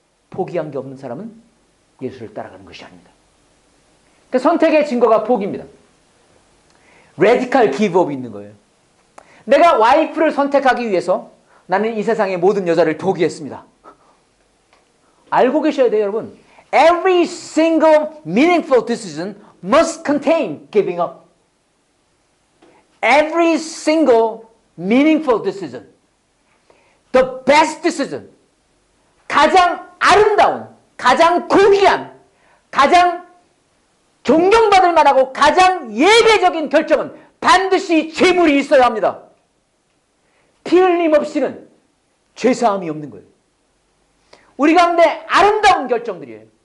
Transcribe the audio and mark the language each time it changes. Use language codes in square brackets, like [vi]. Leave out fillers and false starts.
[ko] 포기한 게 없는 사람은 예수를 따라가는 것이 아닙니다. 그러니까 선택의 증거가 포기입니다. 레디컬 기브업이 있는 거예요. 내가 와이프를 선택하기 위해서 나는 이 세상의 모든 여자를 포기했습니다. 알고 계셔야 돼요, 여러분. [en] Every single meaningful decision must contain giving up. Every single meaningful decision. The best decision. [ko] 가장 아름다운, 가장 고귀한, 가장 존경받을 만하고 가장 예배적인 결정은 반드시 죄물이 있어야 합니다. 피 흘림 없이는 죄사함이 없는 거예요. 우리 가운데 아름다운 결정들이에요.